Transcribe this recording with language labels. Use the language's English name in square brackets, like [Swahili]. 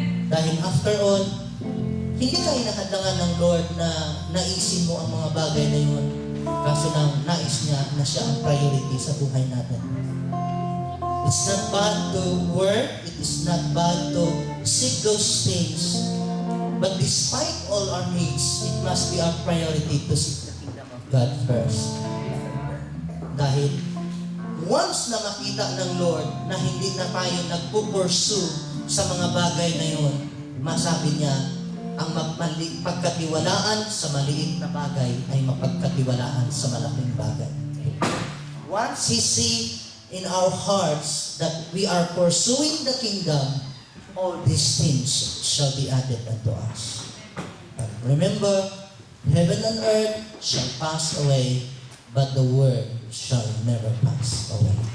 [Filipino] Dahil [English] after all, [Filipino] hindi ka inahadlangan ng Lord na naisin mo ang mga bagay na yun. Kaso lang, nais niya na siya ang priority sa buhay natin. [English] It's not bad to work, it is not bad to seek those things. But despite all our needs, it must be our priority to seek the kingdom of God first. [Filipino] Dahil once na makita ng Lord na hindi na tayo nagpupursue sa mga bagay na yun, masabi niya, ang pagkatiwalaan sa maliit na bagay ay mapagkatiwalaan sa malaking bagay. [English] Once He see in our hearts that we are pursuing the kingdom, all these things shall be added unto us. But remember, heaven and earth shall pass away, but the word shall never pass away.